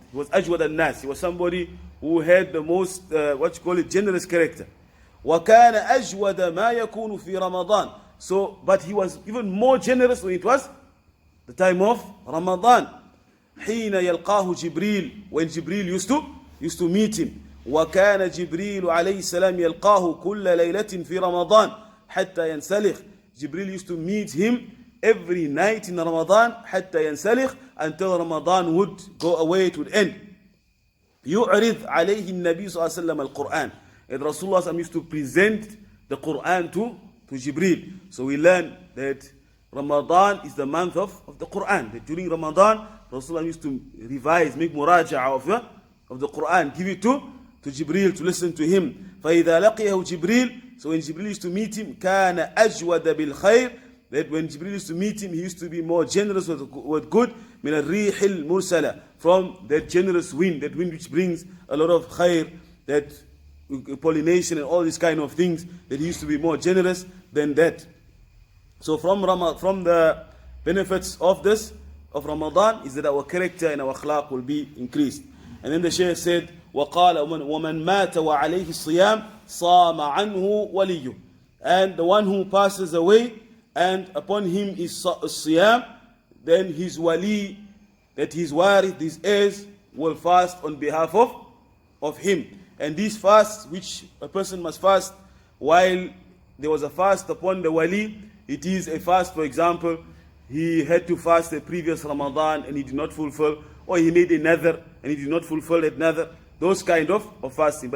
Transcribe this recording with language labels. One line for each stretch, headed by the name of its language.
English: He was ajwad al-nas. He was somebody who had the most, generous character.
Arabic: وَكَانَ أَجْوَدَ مَا يَكُونُ فِي رَمَضَانِ.
English: So, but he was even more generous when it was the time of Ramadan.
Arabic: حِينَ يَلْقَاهُ جِبْرِيلٌ.
English: When Jibreel used to meet him.
Arabic: وكان جبريل عليه السلام يلقاه كل ليلة في رمضان حتى ينسلخ.
English: Jibril used to meet him every night in Ramadan
Arabic: حتى ينسلخ,
English: until Ramadan would go away, it would end.
Arabic: يعرض عليه النبي صلى الله عليه وسلم القرآن.
English: And Rasulullah used to present the Quran to Jibril. So we learn that Ramadan is the month of the Quran. That during Ramadan, Rasulullah used to revise, make muraja'a of the Quran, give it to Jibril to listen to him.
Arabic: فَإِذَا لَقِيَهُ جِبْرِيل.
English: So when Jibril used to meet him,
Arabic: كَانَ أَجْوَدَ بِالْخَيْرِ.
English: That when Jibril used to meet him, he used to be more generous with good.
Arabic: مِنَ الرِّيحِ الْمُرْسَلَةِ.
English: From that generous wind, that wind which brings a lot of khair, that pollination and all these kind of things, that he used to be more generous than that. So from the benefits of Ramadan is that our character and our akhlaq will be increased. And then the Shaykh said,
Arabic: وَقَالَ وَمَنْ مَاتَ وَعَلَيْهِ الصِّيَامِ صَامَ عَنْهُ وَلِيُّهُ.
English: And the one who passes away and upon him is siyam, then his wali, that his warith, his heirs, will fast on behalf of him. And these fasts which a person must fast while there was a fast upon the wali, it is a fast, for example, he had to fast the previous Ramadan and he did not fulfill, or he made a nadhr and he did not fulfill that nadhr, those kind of fasting.